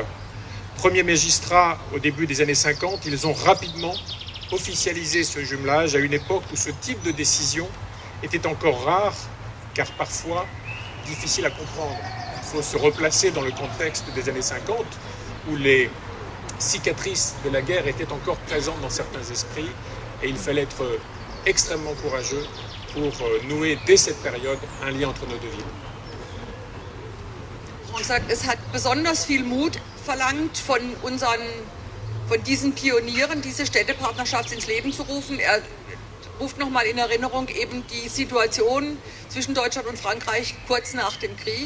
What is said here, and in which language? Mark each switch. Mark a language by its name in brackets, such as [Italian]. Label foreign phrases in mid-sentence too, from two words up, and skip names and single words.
[French] Premiers magistrats au début des années 50, ils ont rapidement officialisé ce jumelage à une époque où ce type de décision était encore rare, car parfois difficile à comprendre. Il faut se replacer dans le contexte des années 50, où les cicatrices de la guerre étaient encore présentes dans certains esprits, et il fallait être extrêmement courageux pour nouer dès cette période un lien entre nos deux villes. [German] Und sagt, es hat besonders viel Mut verlangt von diesen Pionieren, diese Städtepartnerschaft ins Leben zu rufen. Er ruft nochmal in Erinnerung eben die Situation zwischen Deutschland und Frankreich kurz nach dem Krieg.